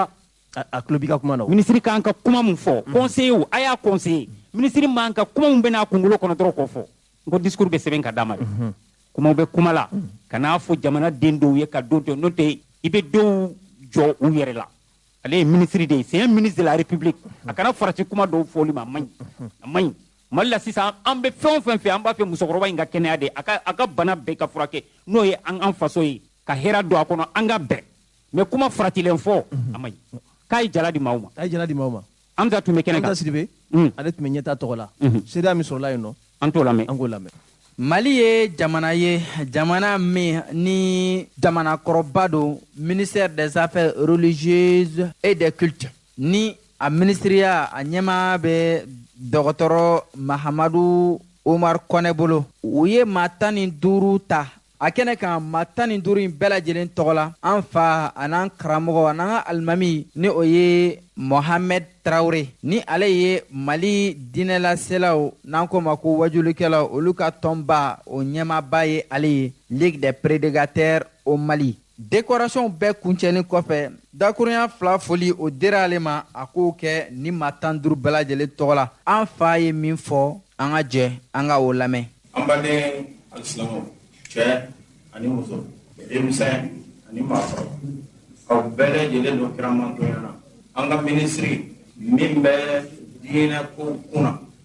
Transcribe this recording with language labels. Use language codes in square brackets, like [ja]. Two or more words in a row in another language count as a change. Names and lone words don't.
[bm] a tulo b'i ka kuma na ministre k'an ka kuma min fɔ conseiller a y'a conseiller ministre man ka kuma min bɛ n'a kunkolo kɔnɔ dɔrɔn k'o fɔ n ko discours bɛ sɛbɛn ka d'a ma dɛ kumaw bɛ kuma la ka n'a fɔ jamana den dɔw ye ka don to n'o tɛ i bɛ dɔw jɔ u yɛrɛ la ale ye ministre de ye [fr] c'est un ministre de la République [bm] a kana farati kuma dɔw fɔli ma a man ɲi Mali la sisan an bɛ fɛn o fɛn fɛ an b'a fɛ musokɔrɔba in ka kɛnɛya de a ka bana bɛɛ ka furakɛ n'o ye an faso ye ka hɛrɛ don a kɔnɔ an ka bɛn mais kuma faratilen fɔ a man ɲi k'a ye jala di maaw ma an tun bɛ kɛnɛ kan Sidibe ale tun bɛ ɲɛta tɔgɔ la seereya min sɔrɔla yen nɔ an t'o lamɛn an k'o lamɛn Mali ye jamana min ni jamanakɔrɔba don ministère des affaires religieuses et des cultes ni a ministériya a ɲɛmaa bɛ dɔgɔtɔrɔ Mahamadu Omar Kɔnɛ bolo u ye maa 15 ta a kɛnɛ kan maa 15 in bɛɛ lajɛlen tɔgɔ la an fa a n'an karamɔgɔ a n'an ka alimami ni o ye Mohamed Traoré ni ale ye Mali diinɛlaselaw n'an ko ma ko wajulikɛlaw olu ka tɔnba o ɲɛmaaba ye ale ye Ligue des prédicateurs au Mali décoration bɛɛ kuncɛlen kɔfɛ dakurunya 2 foli o dira ale ma a k'o kɛ ni maa 15 bɛɛ lajɛlen tɔgɔ la an fa ye min fɔ an ka jɛ an ka o lamɛn an baden alisilamɛw cɛ ani muso denmisɛn ani maakɔrɔ aw bɛɛ lajɛlen don kiramantonya na an ka minisiri min bɛ diinɛ ko kunna